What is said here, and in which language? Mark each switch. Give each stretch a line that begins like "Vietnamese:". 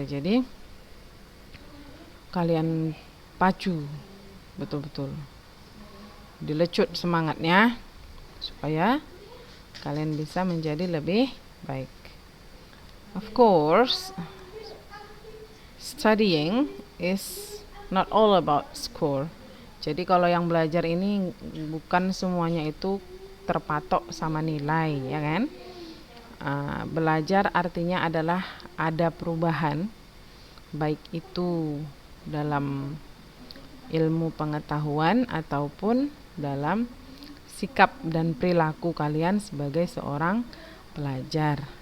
Indonesian: Jadi kalian pacu betul-betul, dilecut semangatnya supaya kalian bisa menjadi lebih baik.
English: Of course, studying is not all about score.
Indonesian: Jadi kalau yang belajar ini bukan semuanya itu terpatok sama nilai, ya kan? Belajar artinya adalah ada perubahan, baik itu dalam ilmu pengetahuan ataupun dalam sikap dan perilaku kalian sebagai seorang pelajar.